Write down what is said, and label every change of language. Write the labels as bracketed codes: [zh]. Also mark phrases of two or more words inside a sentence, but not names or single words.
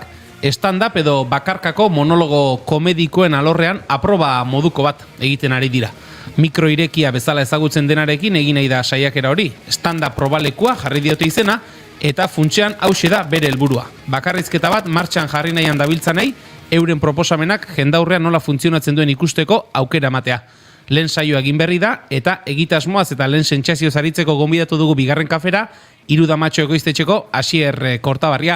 [eu] Stand-up edo bakarkako monologo komedikoen alorrean aproba moduko bat egiten ari dira. Mikroirekia bezala ezagutzen denarekin egin nahi da saiakera hori. Stand-up probalekua jarri diote izena eta funtsean hauxe da bere helburua. Bakarrizketa bat martxan jarri nahian dabiltzanei, euren proposamenak jendaurrean nola funtzionatzen duen ikusteko aukera ematea. Lehen saioa egin berri da, eta egitasmoaz eta lehen sentsazioz aritzeko gonbidatu dugu bigarren kafera, Hiru Damatxo ekoiztetxeko Asier Kortabarria.